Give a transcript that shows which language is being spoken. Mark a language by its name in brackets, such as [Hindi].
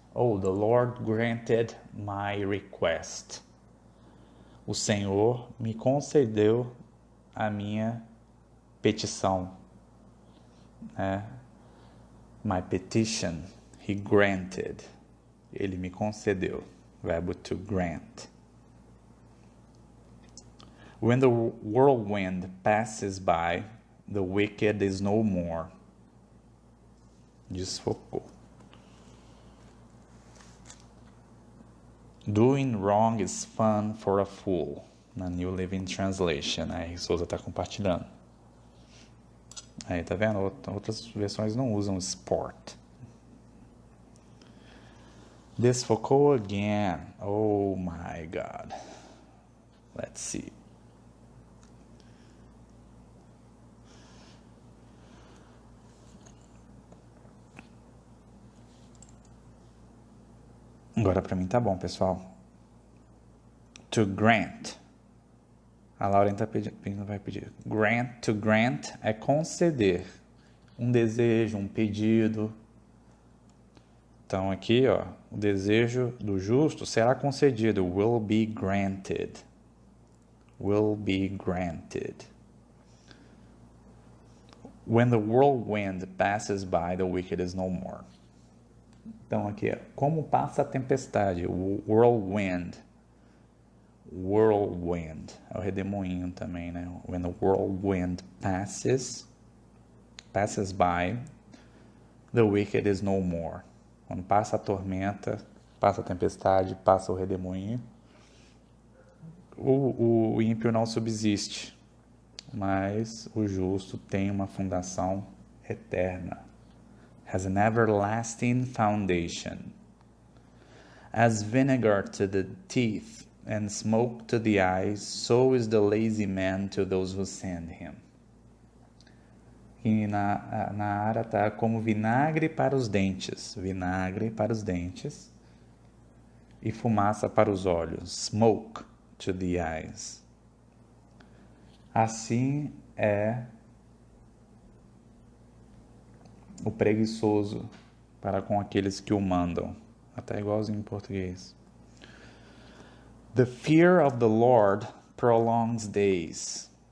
[English] Oh, the Lord granted my request. [Portuguese] O Senhor me concedeu a minha petição. [English] My petition, he granted. [Portuguese] Ele me concedeu. Verbo to grant. [English] When the whirlwind passes by, the wicked is no more. [Portuguese] Desfocou. [English] Doing wrong is fun for a fool. [Portuguese] Na New Living Translation. Aí Souza está compartilhando. Aí, tá vendo? Outras versões não usam sport. Desfocou [English] again. Oh my God. Let's see. [Portuguese] Agora para mim tá bom, pessoal. To grant. A Lauren tá pedindo, vai pedir. Grant, to grant é conceder. Um desejo, um pedido. Então aqui, ó, o desejo do justo será concedido. [English] Will be granted. Will be granted. When the whirlwind passes by, the wicked is no more. [Portuguese] Então aqui, como passa a tempestade, o whirlwind. Whirlwind, é o redemoinho também, né? [English] When the whirlwind passes by, the wicked is no more. [Portuguese] Quando passa a tormenta, passa a tempestade, passa o redemoinho, o ímpio não subsiste, mas o justo tem uma fundação eterna. [English] Has an everlasting foundation. As vinegar to the teeth and smoke to the eyes, so is the lazy man to those who send him. [Portuguese] E na área está como vinagre para os dentes. Vinagre para os dentes. E fumaça para os olhos. [English] Smoke to the eyes. [Portuguese] Assim é o preguiçoso para com aqueles que o mandam. Até igualzinho em português. [English] The fear of the Lord prolongs days.